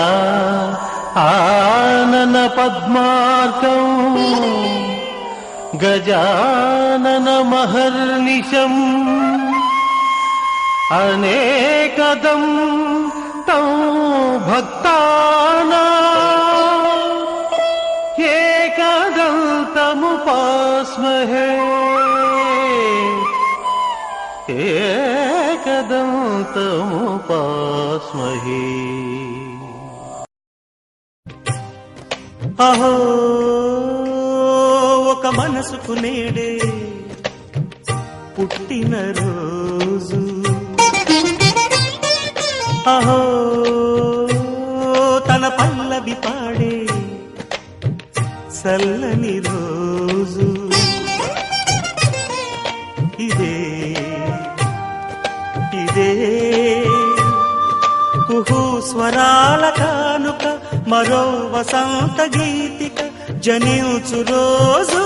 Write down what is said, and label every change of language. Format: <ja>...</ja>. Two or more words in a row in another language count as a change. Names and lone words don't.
<sa>आनन पद्मार्कं गजानन महर्निशम् अनेकदं तं भक्तानां एकदन्तमुपास्महे एकदन्तमुपास्महे।</sa> <te>అహో ఒక మనసుకు నేడే పుట్టిన రోజు, అహో తన పల్లవి పాడే చల్లని రోజు, ఇదే ఇదే కుహు స్వరాల కానుక, మరో వసంత గీతిక జనించు రోజు.</te>